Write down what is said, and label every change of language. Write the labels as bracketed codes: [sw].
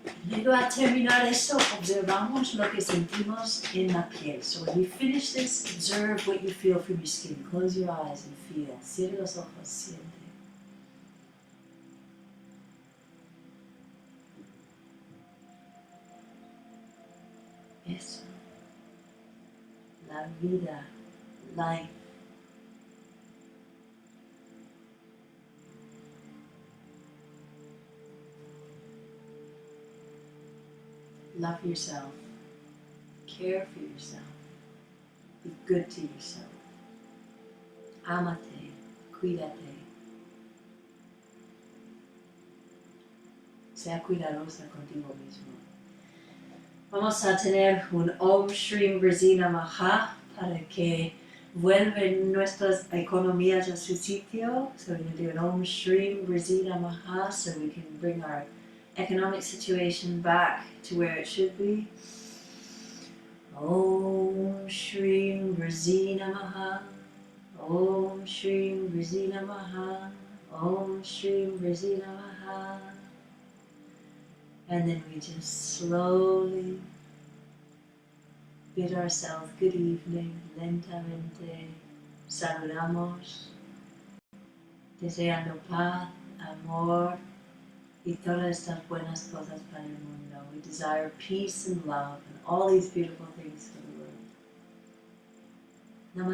[es] Luego a terminar esto, observamos lo que sentimos en la piel. [en] So when you finish this, observe what you feel from your skin. Close your eyes and feel. [es] Cierra los ojos, siente. Eso. La vida, [en] life. Love yourself. Care for yourself. Be good to yourself. [es] Ámate. Cuídate. Sea cuidadosa contigo mismo. Vamos a tener un Om Shri Vrisi Namaha para que vuelvan nuestras economías a su sitio. [en] So we're going to do an Om Shri Vrisi Namaha so we can bring our economic situation back to where it should be. [sa] Om Shri Vrisi Namaha. Om Shri Vrisi Namaha. Om Shri Vrisi Namaha. [en] And then we just slowly bid ourselves good evening, [es] lentamente. Saludamos, deseando paz, amor, y todas estas buenas cosas para el mundo. [en] We desire peace and love and all these beautiful things for the world.